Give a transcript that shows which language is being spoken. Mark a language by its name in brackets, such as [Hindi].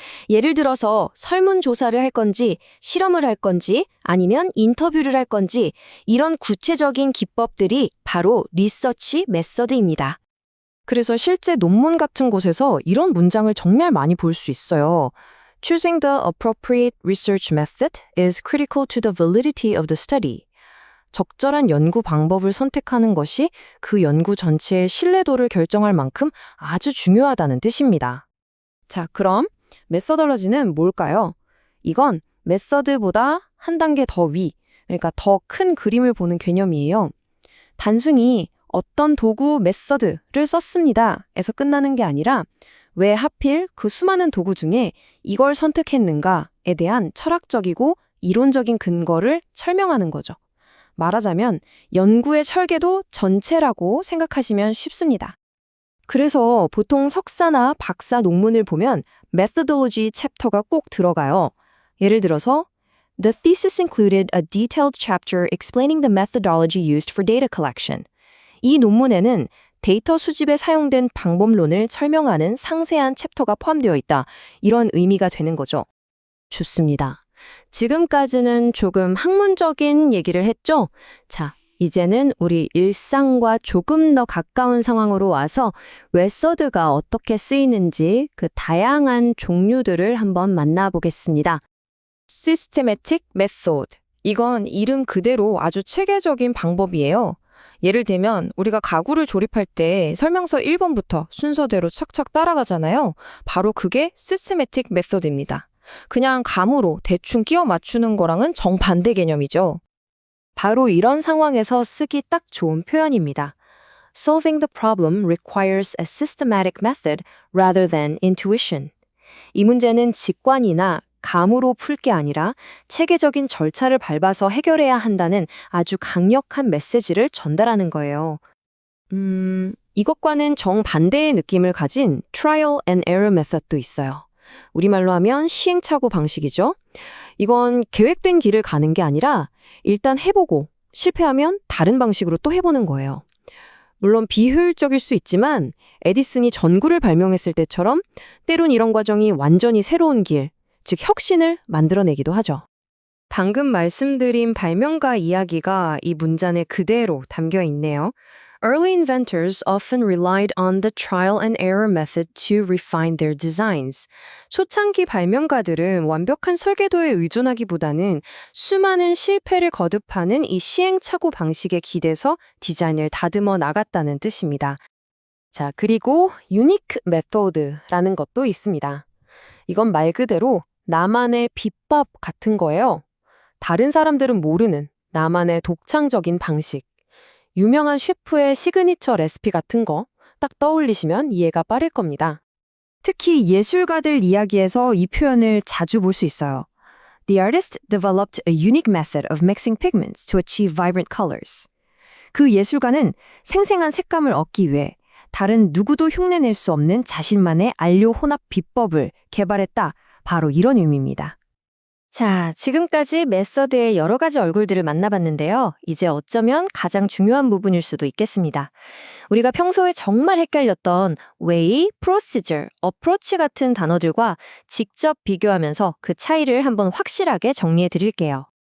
[Korean] 예를 들어서 설문조사를 할 건지, 실험을 할 건지, 아니면 인터뷰를 할 건지 이런 구체적인 기법들이 바로 리서치 메서드입니다. 그래서 실제 논문 같은 곳에서 이런 문장을 정말 많이 볼 수 있어요. [English] Choosing the appropriate research method is critical to the validity of the study. [Korean] 적절한 연구 방법을 선택하는 것이 그 연구 전체의 신뢰도를 결정할 만큼 아주 중요하다는 뜻입니다. 자, 그럼 메서덜러지는 뭘까요? 이건 메서드보다 한 단계 더 위, 그러니까 더 큰 그림을 보는 개념이에요. 단순히 어떤 도구 메서드를 썼습니다 에서 끝나는 게 아니라 왜 하필 그 수많은 도구 중에 이걸 선택했는가에 대한 철학적이고 이론적인 근거를 설명하는 거죠. 말하자면 연구의 설계도 전체라고 생각하시면 쉽습니다. 그래서 보통 석사나 박사 논문을 보면 methodology 챕터가 꼭 들어가요. 예를 들어서 [English] The thesis included a detailed chapter explaining the methodology used for data collection. [Korean] 이 논문에는 데이터 수집에 사용된 방법론을 설명하는 상세한 챕터가 포함되어 있다. 이런 의미가 되는 거죠. 좋습니다. 지금까지는 조금 학문적인 얘기를 했죠? 자, 이제는 우리 일상과 조금 더 가까운 상황으로 와서 웨서드가 어떻게 쓰이는지 그 다양한 종류들을 한번 만나보겠습니다. [English] Systematic method. [Korean] 이건 이름 그대로 아주 체계적인 방법이에요. 예를 들면 우리가 가구를 조립할 때 설명서 1번부터 순서대로 착착 따라가잖아요. 바로 그게 systematic method입니다. 그냥 감으로 대충 끼워 맞추는 거랑은 정반대 개념이죠. 바로 이런 상황에서 쓰기 딱 좋은 표현입니다. [English] Solving the problem requires a systematic method rather than intuition. [Korean] 이 문제는 직관이나 감으로 풀 게 아니라 체계적인 절차를 밟아서 해결해야 한다는 아주 강력한 메시지를 전달하는 거예요. 이것과는 정반대의 느낌을 가진 trial and error method도 있어요. 우리말로 하면 시행착오 방식이죠. 이건 계획된 길을 가는 게 아니라 일단 해보고 실패하면 다른 방식으로 또 해보는 거예요. 물론 비효율적일 수 있지만 에디슨이 전구를 발명했을 때처럼 때론 이런 과정이 완전히 새로운 길, 즉 혁신을 만들어내기도 하죠. 방금 말씀드린 발명가 이야기가 이 문장에 그대로 담겨 있네요. [English] Early inventors often relied on the trial and error method to refine their designs. [Korean] 초창기 발명가들은 완벽한 설계도에 의존하기보다는 수많은 실패를 거듭하는 이 시행착오 방식에 기대서 디자인을 다듬어 나갔다는 뜻입니다. 자, 그리고 유니크 메소드라는 것도 있습니다. 이건 말 그대로 나만의 비법 같은 거예요. 다른 사람들은 모르는 나만의 독창적인 방식. 유명한 셰프의 시그니처 레시피 같은 거 딱 떠올리시면 이해가 빠를 겁니다. 특히 예술가들 이야기에서 이 표현을 자주 볼 수 있어요. [English] The artist developed a unique method of mixing pigments to achieve vibrant colors. [Korean] 그 예술가는 생생한 색감을 얻기 위해 다른 누구도 흉내낼 수 없는 자신만의 안료 혼합 비법을 개발했다. 바로 이런 의미입니다. 자, 지금까지 메서드의 여러 가지 얼굴들을 만나봤는데요. 이제 어쩌면 가장 중요한 부분일 수도 있겠습니다. 우리가 평소에 정말 헷갈렸던 way, procedure, approach 같은 단어들과 직접 비교하면서 그 차이를 한번 확실하게 정리해 드릴게요.